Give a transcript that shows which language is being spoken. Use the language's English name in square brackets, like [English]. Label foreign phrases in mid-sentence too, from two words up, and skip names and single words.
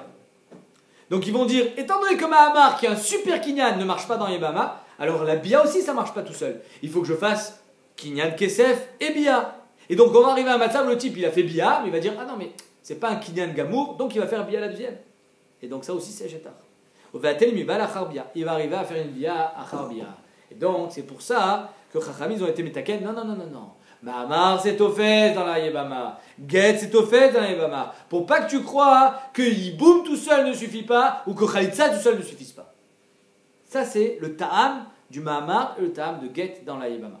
[French] Donc ils vont dire, étant donné que mahamar qui est un super kinyan ne marche pas dans Yébama, alors la bia aussi ça marche pas tout seul. Il faut que je fasse [Hebrew] קניין כסף [French] et bia. Et donc on va arriver à un matzav, le type il a fait bia, mais il va dire ah non mais c'est pas un [Hebrew] קניין גמור, [French] donc il va faire bia la deuxième. Et donc ça aussi c'est jetar. Il va arriver à faire une [Hebrew] ביאה אחר ביאה. [French] Et donc c'est pour ça que Chachamim ils ont été metaken. Non. Mahamar c'est au fait dans la Yébama. Get c'est au fait dans la Yébama. Pour pas que tu crois que Yiboum tout seul ne suffit pas ou que Khalitza tout seul ne suffise pas. Ça c'est le ta'am du Mahamar et le ta'am de Get dans la Yébama.